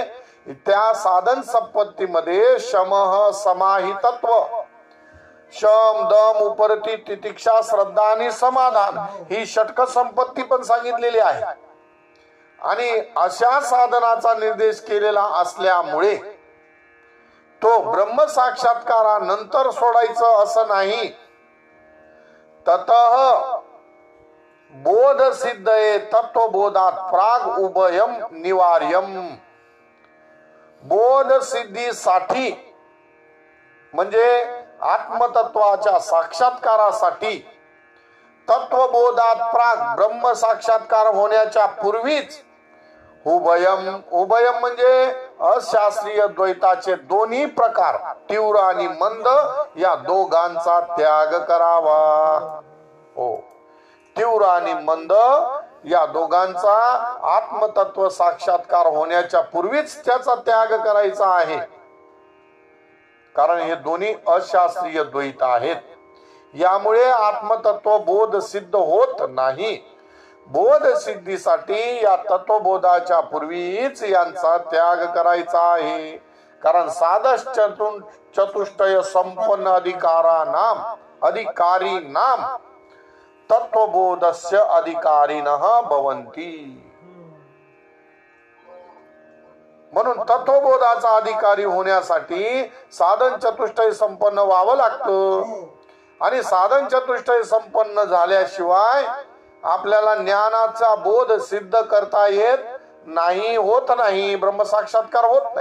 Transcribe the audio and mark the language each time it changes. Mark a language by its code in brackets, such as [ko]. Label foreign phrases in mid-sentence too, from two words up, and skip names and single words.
[mr] त्या साधन संपत्तीमध्ये शमः समाहितत्व, शम दम उपरती तितिक्षा श्रद्धा आणि समाधान ही षटक संपत्ती पण सांगितलेली आहे. आणि अशा साधनाचा निर्देश केलेला असल्यामुळे तो ब्रह्म साक्षात्कारानंतर सोडायचं असं नाही. [sa] ततः बोध सिद्धये तत्वबोधात प्राग उभयम निवार्यम. [mr] बोध सिद्धीसाठी म्हणजे आत्मतत्वाच्या साक्षात्कारासाठी [sa] तत्वबोधात प्राग [mr] ब्रह्म साक्षात्कार होण्याच्या पूर्वीच उभयम म्हणजे अशास्त्रीय द्वैताचे दोन्ही प्रकार तीव्र आणि मंद या दोघांचा त्याग करावा. हो, तीव्र आणि मंद या दोघांचा आत्मतत्व साक्षात्कार होण्याच्या पूर्वीच त्याचा त्याग करायचा आहे. कारण हे दोन्ही अशास्त्रीय द्वैत आहेत. यामुळे आत्मतत्व बोध सिद्ध होत नाही. बोध सिद्धीसाठी या तत्वबोधाच्या पूर्वीच यांचा त्याग करायचा आहे. [sa] कारण साधश चतुष्टय संपन्न अधिकारी नाम तत्वबोधस्य अधिकारिणः भवन्ति. [mr] म्हणून तत्वबोधाचा अधिकारी होण्यासाठी साधन चतुष्टय संपन्न व्हावं लागतं. आणि साधन चतुष्टय संपन्न झाल्याशिवाय आपल्याला ज्ञानाचा बोध सिद्ध करता येत नाही, होत नाही, ब्रह्मसाक्षात्कार होत नाही.